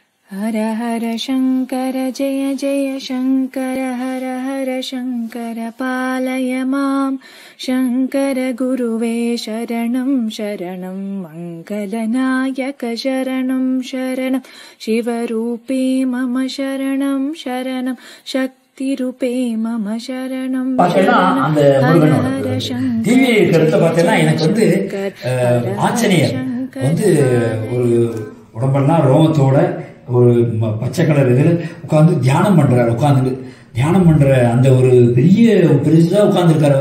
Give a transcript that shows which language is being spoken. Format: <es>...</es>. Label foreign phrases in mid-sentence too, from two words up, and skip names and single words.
<sa>हर हर शङ्कर जय जय शङ्कर हर हर शङ्कर पालय माम् शङ्कर गुरुवे शरणं शरणं मङ्गलनायक शरणं शरणं शिवरूपे मम शरणं शरणं शक्तिरूपे मम शरणं</sa> <ta>அந்த டிவி இருக்கிறத பார்த்தீங்கன்னா எனக்கு ஆஞ்சநேயர் ஒரு உடம்பெல்லாம் ரோமத்தோட ஒரு பச்சை கலர் இதில் உட்காந்து தியானம் பண்றாரு. உட்காந்து தியானம் பண்ற அந்த ஒரு பெருசா உட்காந்துருக்காரு.</ta>